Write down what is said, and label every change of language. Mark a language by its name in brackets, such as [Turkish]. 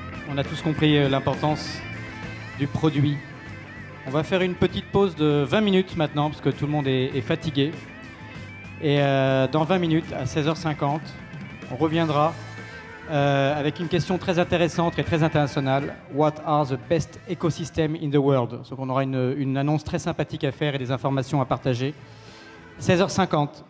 [French] On a tous compris l'importance du produit. On va faire une petite pause de 20 minutes maintenant, parce que tout le monde est fatigué. Et dans 20 minutes, à 16h50, on reviendra avec une question très intéressante et très internationale. [English] What are the best ecosystems in the world? [French] Donc on aura une annonce très sympathique à faire et des informations à partager. 16h50.